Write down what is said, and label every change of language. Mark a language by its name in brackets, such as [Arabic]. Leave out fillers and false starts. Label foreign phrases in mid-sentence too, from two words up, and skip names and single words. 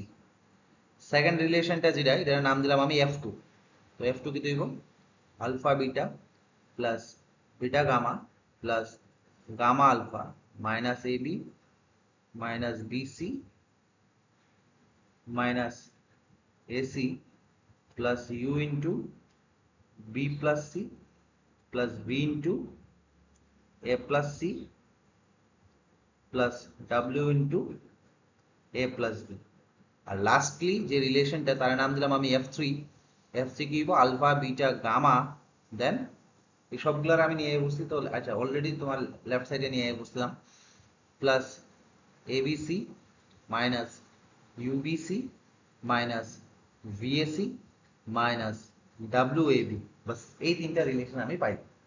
[Bangla] সেকেন্ড রিলেশনটা যেটা, এটার নাম দিলাম আমি F2। তো F2 কি দিব? [English] alpha beta plus beta gamma plus gamma alpha minus a b minus b c minus AC plus U into B plus C plus B into A plus C plus W into A plus B। [Bangla] আর লাস্টলি যে রিলেশনটা তার নাম দিলাম আমি F3। F3 কি হইব? [English] alpha beta gamma, [Bangla] দেন এই সবগুলোর আমি নিয়ে বসছি। তো আচ্ছা, অলরেডি তোমার [English] left side [Bangla] নিয়ে বসলাম, [English] plus ABC minus UBC minus VAC minus WAB, [Bangla] বাস এই তিনটা রিলেশন আমি পাই।